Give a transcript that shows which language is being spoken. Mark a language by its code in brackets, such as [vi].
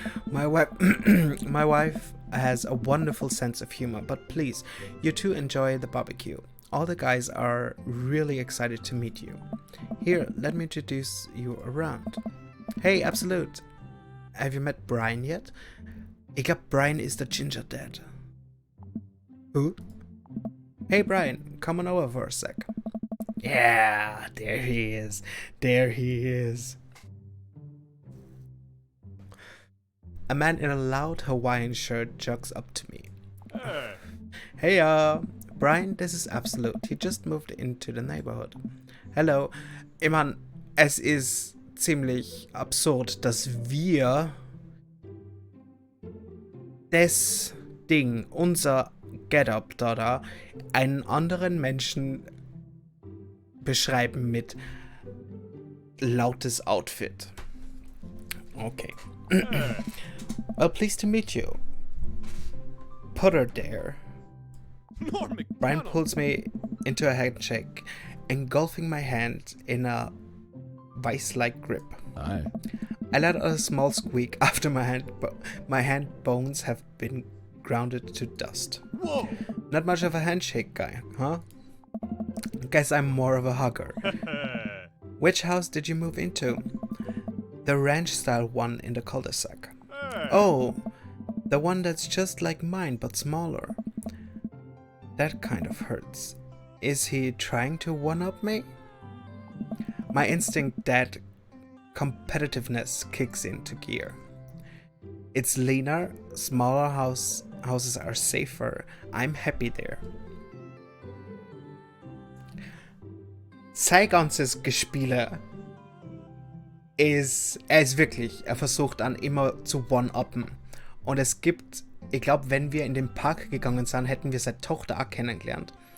[en] My wife has a wonderful sense of humor, but please, you two enjoy the barbecue. All the guys are really excited to meet you. Here, let me introduce you around. Hey, Absolute. Have you met Brian yet? [de] Ich glaub, [en] Brian is the ginger dad. Who? Hey, Brian, come on over for a sec. Yeah, there he is. There he is. A man in a loud Hawaiian shirt jogs up to me. Hey, Brian, this is Absolute. He just moved into the neighborhood. Hello. [de] Ich mein, es ist ziemlich absurd, dass wir das Ding, unser Get-up da, einen anderen Menschen beschreiben mit lautes Outfit. [en] Okay. Well, pleased to meet you. put her there. Brian pulls me into a handshake, engulfing my hand in a vice-like grip. Aye. I let out a small squeak after my hand bones have been grounded to dust. Whoa! Not much of a handshake guy, huh? Guess I'm more of a hugger. Which house did you move into? The ranch-style one in the cul-de-sac. Oh, the one that's just like mine but smaller. That kind of hurts. Is he trying to one-up me? My instinct dad competitiveness kicks into gear. It's leaner, smaller houses are safer. I'm happy there. [de] Sein ganzes Gespiele ist, er versucht dann immer zu one-uppen. Und es gibt, ich glaube, wenn wir in den Park gegangen sind, hätten wir seine Tochter auch kennengelernt.